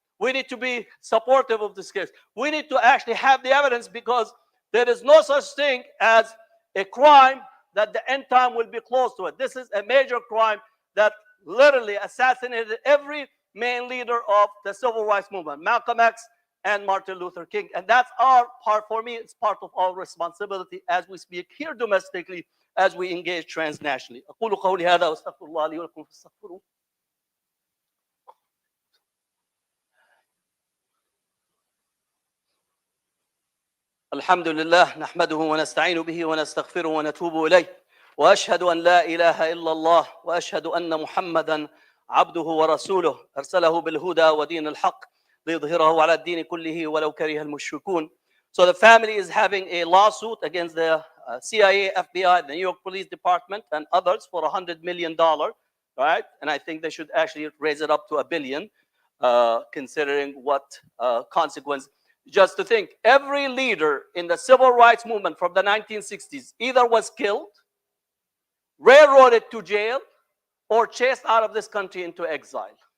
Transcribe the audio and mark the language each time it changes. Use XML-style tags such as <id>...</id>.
<en>We need to be supportive of this case. We need to actually have the evidence, because there is no such thing as a crime that the end time will be close to it. This is a major crime that literally assassinated every main leader of the civil rights movement, Malcolm X and Martin Luther King. And that's our part. For me, it's part of our responsibility as we speak here domestically, as we engage transnationally.</en> <ar>أقول قولي هذا وأستغفر الله لي ولكم فاستغفروه. الحمد لله نحمده ونستعين به ونستغفره ونتوب إليه وأشهد أن لا إله إلا الله وأشهد أن محمدا عبده ورسوله أرسله بالهدى ودين الحق ليظهره على الدين كله ولو كره المشركون.</ar> <en>So the family is having a lawsuit against the CIA, FBI, the New York Police Department, and others for $100 million, right? And I think they should actually raise it up to $1 billion, considering what consequence. Just to think, every leader in the civil rights movement from the 1960s either was killed, railroaded to jail, or chased out of this country into exile.</en>